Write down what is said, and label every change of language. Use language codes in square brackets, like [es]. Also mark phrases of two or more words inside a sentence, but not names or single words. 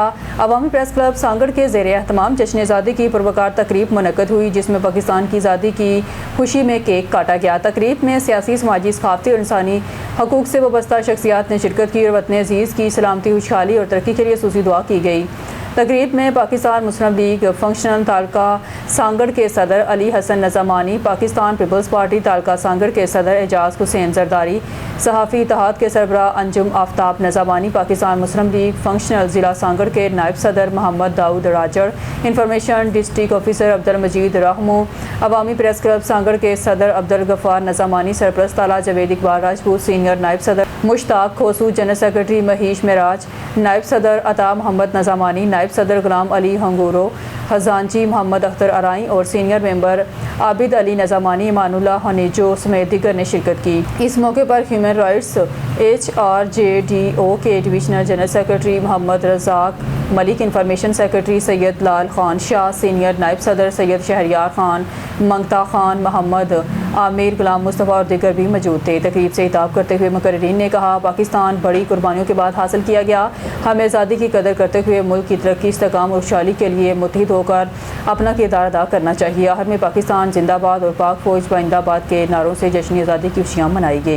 [ur] عوامی پریس کلب سانگھڑ کے زیر اہتمام جشن آزادی کی پروقار تقریب منعقد ہوئی، جس میں پاکستان کی آزادی کی خوشی میں کیک کاٹا گیا. تقریب میں سیاسی، سماجی، ثقافتی اور انسانی حقوق سے وابستہ شخصیات نے شرکت کی اور وطن عزیز کی سلامتی، خوشحالی اور ترقی کے لیے خصوصی دعا کی گئی. تقریب میں پاکستان مسلم لیگ فنکشنل تعلقہ سانگھڑ کے صدر علی حسن نظامانی، پاکستان پیپلز پارٹی تعلقہ سانگھڑ کے صدر اعجاز حسین زرداری، صحافی اتحاد کے سربراہ انجم آفتاب نظامانی، پاکستان مسلم لیگ فنکشنل ضلع سانگھڑ کے نائب صدر محمد داؤد راجڑ, [en] information district officer [ur] عبدالمجید رہمو، عوامی پریس کلب سانگھڑ کے صدر عبدالغفار نظامانی، سرپرست اعلیٰ جاوید اقبال راجپوت، سینیئر نائب صدر مشتاق کھوسو, [en] general secretary [ur] مہیش معراج، نائب صدر عطا محمد نظامانی، نائب صدر غلام علی ہنگورو، خزانچی محمد اختر آرائیں اور [en] senior member [ur] عابد علی نظامانی، امان اللہ ہنیجو سمیت دیگر نے شرکت کی. اس موقع پر ہیومن رائٹس HRJDO کے [en] divisional general secretary [ur] محمد رزاق ملک, [en] information secretary [ur] سید لال خان شاہ، سینیئر نائب صدر سید شہریار خان، منگتا خان، محمد عامر، غلام مصطفیٰ اور دیگر بھی موجود تھے. تقریب سے خطاب کرتے ہوئے مقررین نے کہا، پاکستان بڑی قربانیوں کے بعد حاصل کیا گیا. ہمیں آزادی کی قدر کرتے ہوئے ملک کی ترقی، استحکام اور خوشحالی کے لیے متحد ہو کر اپنا کردار ادا کرنا چاہیے. آخر میں پاکستان زندہ باد اور پاک فوج پائندہ باد کے نعروں سے جشن آزادی کی خوشیاں منائی گئیں.